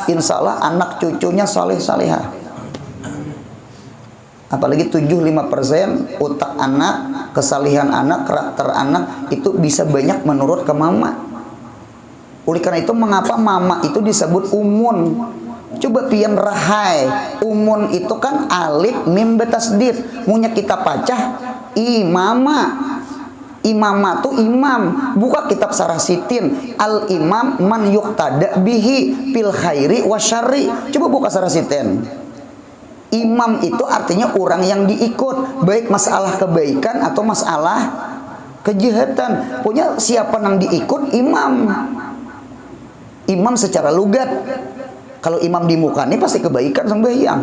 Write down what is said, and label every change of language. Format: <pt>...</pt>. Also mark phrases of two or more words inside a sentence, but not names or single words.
<bjn>Insyaallah anak cucunya salih salihah. Apalagi 75% otak anak, kesalihan anak, karakter anak itu bisa banyak menurut ke mama. Oleh karena itu mengapa mama itu disebut umun? Coba pian rahai. Umun itu kan alif mim betasdid. Munya kita pacah imama. Imama tuh imam. Buka kitab Sarah Sitin.</bjn> <ar>الإمام من يقتدى به في الخير والشر.</ar> <bjn>Coba buka Sarah Sitin. Imam itu artinya orang yang diikut, baik masalah kebaikan atau masalah kejahatan. Punya siapa yang diikut? Imam. Imam secara lugat. Kalau imam di muka ini pasti kebaikan sembahyang.</bjn>